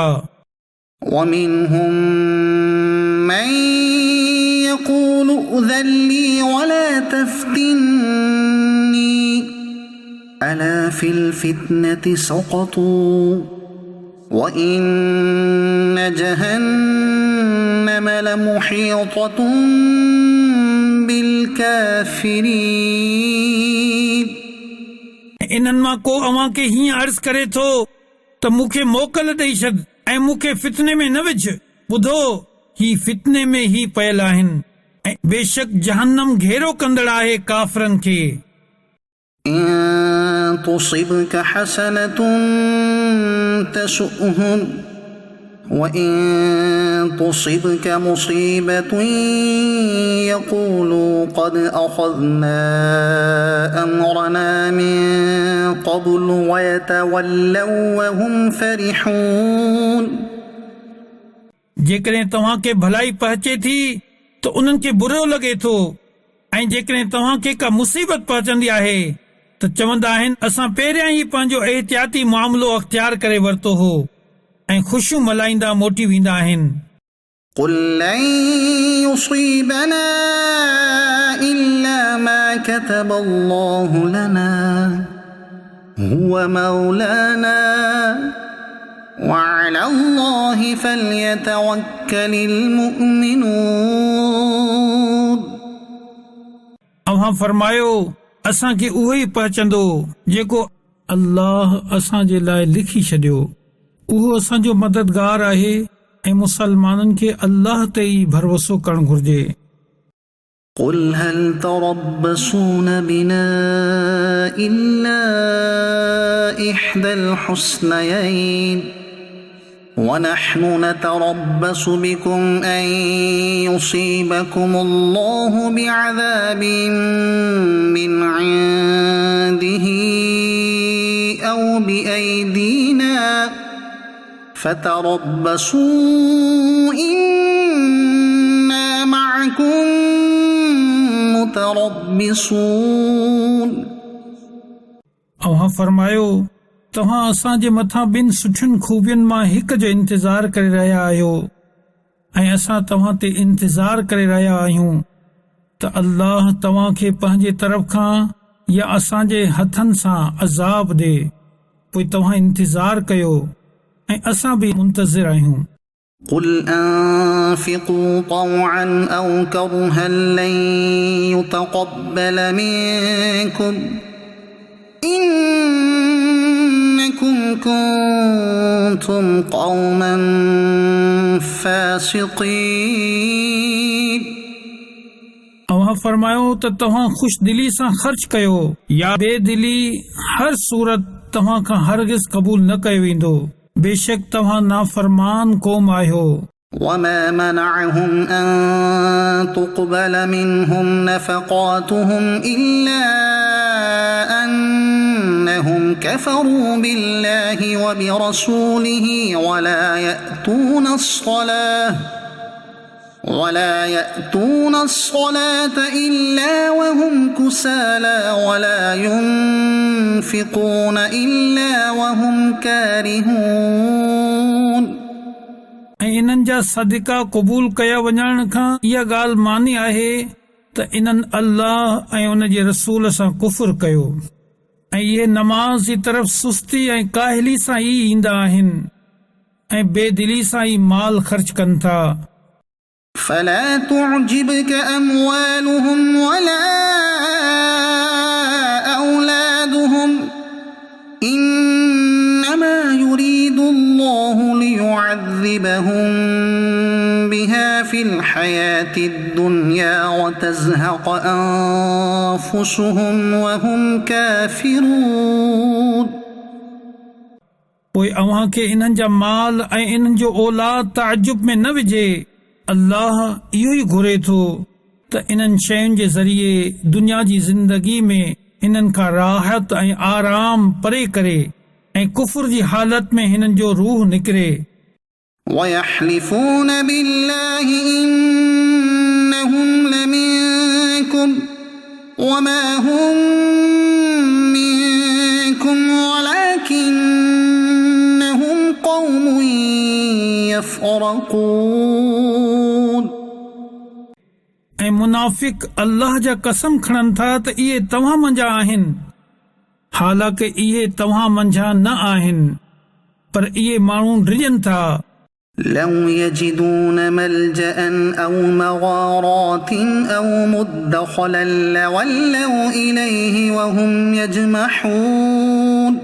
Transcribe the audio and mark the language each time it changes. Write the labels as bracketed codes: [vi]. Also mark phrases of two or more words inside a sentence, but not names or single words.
[ar] ومنهم من يقول ائذن لي ولا تفتني ألا في الفتنة سقطوا وَإِنَّ جَهَنَّمَ لَمُحِيطَةٌ بِالْكَافِرِينَ [sd] इन्हनि मां को अव्हां खे हीअं अर्ज़ करे थो त मूंखे मोकल ॾेई छॾ ऐं मूंखे फितने में न विझ। ॿुधो, ही फितने में ही पयल आहिनि ऐं बेशक जहन्नम घेरो कंदड़ आहे काफ़रनि खे। [ar] إِن تُصِبْكَ حَسَنَةٌ تَسُؤْهُمْ وَإِن تُصِبْكَ مُصِيبَةٌ يَقُولُوا قَدْ أَخَذْنَا أَمْرَنَا مِن قَبْلُ وَيَتَوَلَّوْا وَهُمْ فَرِحُونَ [sd] जेकॾहिं तव्हां खे भलाई पहुचे थी त उन्हनि खे बुरो लॻे थो ऐं जेकॾहिं तव्हां खे का मुसीबत पहुचंदी आहे त चवंदा आहिनि असां पहिरियां ई पंहिंजो एहतियाती मामिलो अख़्तियार करे वरितो हो ऐं ख़ुशियूं मल्हाईंदा मोटी वेंदा आहिनि। [ar] قُل لَّن يُصِيبَنَا إِلَّا مَا كَتَبَ اللَّهُ لَنَا هُوَ مَوْلَانَا وَعَلَى اللَّهِ فَلْيَتَوَكَّلِ الْمُؤْمِنُونَ [sd] अव्हां फरमायो असांखे उहो ई पहुचंदो जेको अल्लाह असां जे लाइ लिखी छॾियो। उहो असांजो मददगार आहे ऐं मुसलमाननि खे अल्लाह ते ई भरोसो करणु घुर्जे। [ar] قُلْ هَلْ تَرَبَّصُونَ بِنَا إِلَّا إِحْدَى الْحُسْنَيَيْنِ وَنَحْنُ نَتَرَبَّصُ بِكُمْ أَن يُصِيبَكُمُ اللَّهُ بِعَذَابٍ مِّنْ عِندِهِ أَوْ بِأَيْدِينَا فَتَرَبَّصُوا إِنَّا مَعَكُمْ مُتَرَبِّصُونَ [sd] अव्हां फरमायो तव्हां असांजे मथां ॿिनि सुठियुनि खूबियुनि मां हिक जो इंतज़ार करे रहिया आहियो ऐं असां तव्हां ते इंतज़ार करे रहिया आहियूं त अल्लाह तव्हां खे पंहिंजे तरफ़ खां या असांजे हथनि सां अज़ाब ॾे। पोइ तव्हां इंतज़ार कयो ऐं असां बि मुंतज़िर आहियूं। [ar] قُلْ أَنفِقُوا طَوْعًا أَوْ كَرْهًا لَّن يُتَقَبَّلَ مِنكُمْ إِنَّكُمْ كُنتُمْ قَوْمًا فَاسِقِينَ [sd] अव्हां फरमायो त तव्हां ख़ुश दिली सां ख़र्च कयो या बेदिली हर सूरत तव्हां खां हरगिज़ क़बूल न कयो वेंदो। बेशक तव्हां नाफरमान क़ौम आहियो। [ar] وَمَا مَنَعَهُمْ أَن تُقْبَلَ مِنْهُمْ نَفَقَاتُهُمْ إِلَّا أَنَّهُمْ كَفَرُوا بِاللَّهِ وَبِرَسُولِهِ ولا يأتون الصلاة إلا وهم كسالى ولا ينفقون إلا وهم كارهون [sd] ऐं इन्हनि जा सदिका क़बूल कया वञण खां इहा ॻाल्हि मानी आहे त इन्हनि अल्लाह ऐं उन जे रसूल सां कुफ़ुर कयो ऐं इहे नमाज़ जी तरफ़ सुस्ती ऐं काहिली सां ई ईंदा आहिनि ऐं बेदिली सां ई माल ख़र्च कनि था। [ar] فلا تعجبك أموالهم ولا أولادهم إنما يريد الله ليعذبهم بها في الحياة الدنيا وتزهق أنفسهم وهم كافرون [sd] पोइ अव्हां खे इन्हनि जा माल ऐं इन्हनि जो औलाद ताजुब में न विझे। अल्लाह इहो ई घुरे थो त इन्हनि शयुनि जे ज़रिए दुनिया जी ज़िंदगी में इन्हनि खां राहत ऐं आराम परे करे ऐं कुफर जी हालत में हिननि जो रूह निकिरे। [ar] وَيَحْلِفُونَ بِاللَّهِ إِنَّهُمْ لَمِنكُمْ وَمَا هُمْ مِنكُمْ وَلَكِنَّهُمْ قَوْمٌ يَفْرَقُونَ [sd] ऐं मुनाफ़िक अल्लाह जा कसम खणनि था त इहे तव्हां मंझां आहिनि, हालांकि इहे तव्हां मंझां न आहिनि। पर इहे माण्हू डिॼनि था [ar] لو يجدون ملجأ أو مغارات أو مدخلا لولوا إليه وهم يجمحون